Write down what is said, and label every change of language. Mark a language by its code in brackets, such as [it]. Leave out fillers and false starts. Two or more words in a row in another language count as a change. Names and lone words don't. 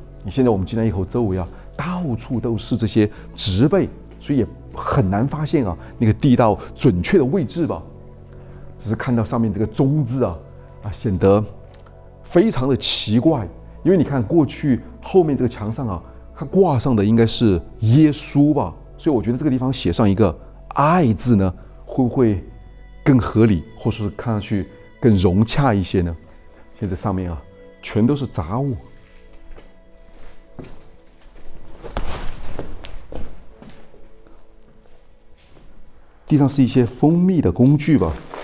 [zh] 你现在我們進來以後，周圍啊到處都是這些植被，所以也很難發現啊那個地道準確的位置吧。只是看到上面這個鐘字啊，顯得非常的奇怪。因為你看過去後面這個牆上啊，它掛上的應該是耶穌吧，所以我覺得這個地方寫上一個愛字呢，會不會更合理，或者是看上去更融洽一些呢？現在上面啊全都是雜物。地上是一些蜂蜜的工具吧。